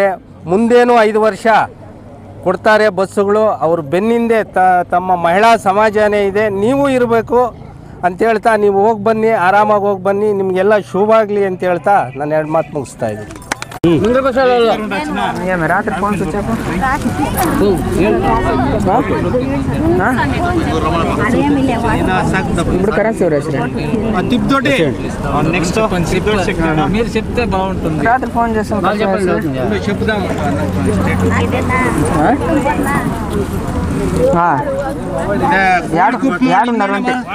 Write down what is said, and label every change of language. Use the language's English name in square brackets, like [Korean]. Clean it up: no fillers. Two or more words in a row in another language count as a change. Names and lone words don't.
[Kannada] ಮುಂದೇನೂ 5 ವರ್ಷ ಕೊಡ್ತಾರೆ ಬಸ್ಸುಗಳು. ಅವರು ಬೆನ್ನಿಂದೆ ತಮ್ಮ ಮಹಿಳಾ ಸಮಾಜನೇ ಇದೆ, ನೀವು ಇರಬೇಕು ಅಂತ ಹೇಳ್ತಾ ನೀವು ಹೋಗಿ ಬನ್ನಿ, ಆರಾಮಾಗಿ ಹೋಗಿ ಬನ್ನಿ, ನಿಮಗೆಲ್ಲ ಶುಭ ಆಗಲಿ ಅಂತ ಹೇಳ್ತಾ ನಾನು 2 ಮಾತು ಮುಗಿಸ್ತಾ ಇದ್ದೀನಿ. [English] ರಾತ್ರಿ phone switch off. [Telugu] ఇప్పుడు కరెన్సీ మీరు చెప్తే బాగుంటుంది. రాత్రి ఫోన్ చేస్తాం, చెప్దాం. ఏడున్నారు అంటే